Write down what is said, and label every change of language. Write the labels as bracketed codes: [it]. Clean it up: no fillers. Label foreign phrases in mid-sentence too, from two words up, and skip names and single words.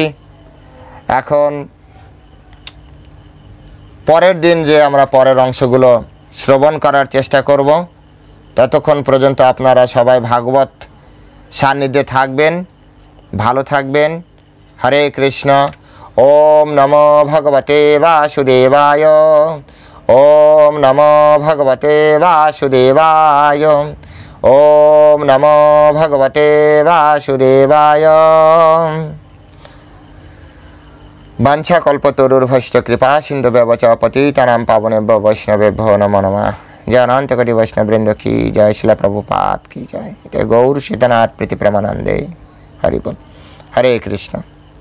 [bn] এখন পরের দিন যে আমরা পরের অংশগুলো শ্রবণ করার চেষ্টা করব, ততক্ষণ পর্যন্ত আপনারা সবাই ভাগবত সান্নিধ্যে থাকবেন, ভালো থাকবেন। [sa] হরে কৃষ্ণ। ওম নমো ভগবতে বাসুদেবায়। ওম নমো ভগবতে বাসুদেবায়। ওম নমো ভগবতে বাসুদেবায়। বাঞ্ছাকল্পতরুর্ভশ্চ কৃপা সিন্ধুভ্যশ্চ পতিতানাং পাবনেভ্যো বৈষ্ণবেভ্যো নমো নমঃ। [hi] जय अनंत कोटि वैष्णव वृंद की जय। श्रील प्रभुपाद की जय। [sa] गौर सीतानाथ प्रीति प्रेमानंदे। [hi] हरि बोल। हरे कृष्ण।